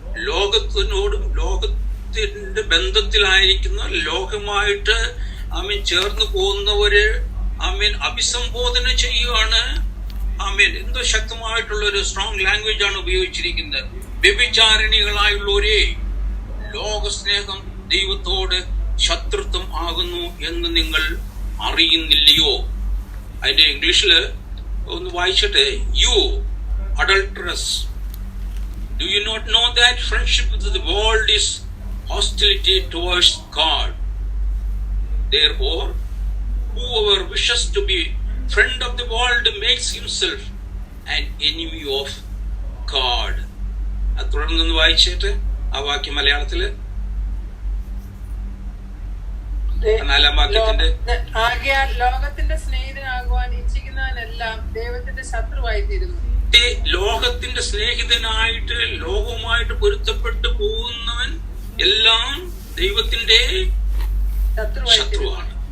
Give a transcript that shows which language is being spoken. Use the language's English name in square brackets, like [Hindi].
[Malayalam] ലോകത്തിനോടും ലോകത്തിന്റെ ബന്ധത്തിലായിരിക്കുന്ന ലോകമായിട്ട് ചേർന്ന് പോകുന്നവര് അഭിസംബോധന ചെയ്യുകയാണ്. എന്തോ ശക്തമായിട്ടുള്ള ഒരു [English] strong language [Malayalam] ആണ് ഉപയോഗിച്ചിരിക്കുന്നത്. വ്യഭിചാരിണികളായുള്ളവരെ, ലോകസ്നേഹം ദൈവത്തോട് ശത്രുത്വം ആകുന്നു എന്ന് നിങ്ങൾ അറിയുന്നില്ലയോ? അതിന്റെ ഇംഗ്ലീഷില് ഒന്ന് വായിച്ചിട്ട്, [English] You adulterous, do you not know that friendship with the world is hostility towards God? Therefore, whoever wishes to be friend of the world makes himself an enemy of God. [Malayalam] അത് തുടർന്നൊന്ന് വായിച്ചിട്ട് ആ വാക്യം മലയാളത്തില് 4-ാം വാക്യത്തിന്റെ, ആകയാൽ ലോകത്തിന്റെ സ്നേഹിതനാകുവാൻ ഇച്ഛിക്കുന്നവനെല്ലാം ദൈവത്തിന്റെ ശത്രുവായി തീരുന്നു. ലോകത്തിന്റെ സ്നേഹിതനായിട്ട് ലോകവുമായിട്ട് പൊരുത്തപ്പെട്ടു പോകുന്നവൻ എല്ലാം ദൈവത്തിന്റെ ശത്രുവാണ്.